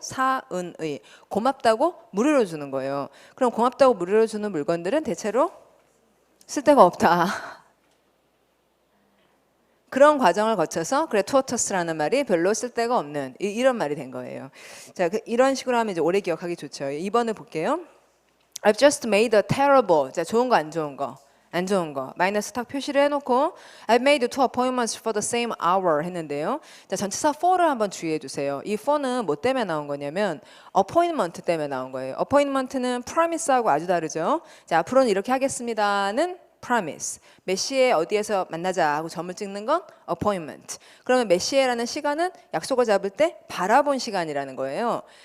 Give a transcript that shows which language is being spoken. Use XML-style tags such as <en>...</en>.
<ko>사은의. 고맙다고 무료로 주는 거예요. 그럼 고맙다고 무료로 주는 물건들은 대체로 쓸데가 없다. 그런 과정을 거쳐서 gratuitous라는 말이 별로 쓸데가 없는 이런 말이 된 거예요. 자, 이런 식으로 하면 이제 오래 기억하기 좋죠. 2번을 볼게요.</ko> <en>I've just made a terrible.</en> <ko>자, 좋은 거 안 좋은 거. 안 좋은 거.</ko> <en>마이너스 탁 표시를 해놓고 I've made 2 appointments for the same hour 했는데요.</en> <ko>자, 전치사 for를 한번 주의해 주세요. 이 for는 뭐 때문에 나온 거냐면 appointment 때문에 나온 거예요. appointment는 promise하고 아주 다르죠. 자, 앞으로는 이렇게 하겠습니다는 promise. 몇 시에 어디에서 만나자 하고 점을 찍는 건 appointment. 그러면 몇 시에라는 시간은 약속을 잡을 때 바라본 시간이라는 거예요.</ko>